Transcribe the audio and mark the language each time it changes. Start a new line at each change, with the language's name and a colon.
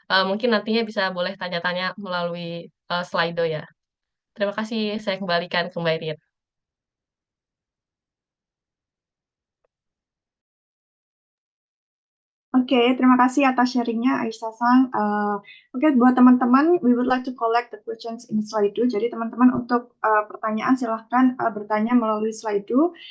Indonesian: Mungkin nantinya bisa boleh tanya-tanya melalui Slido ya. Terima kasih, saya kembalikan ke Mbak Irin. Oke, terima kasih atas sharingnya Aisyah-san. Oke, buat teman-teman,
English: we would like to collect the questions in Slido.
Indonesian: Jadi teman-teman untuk pertanyaan silahkan bertanya melalui Slido.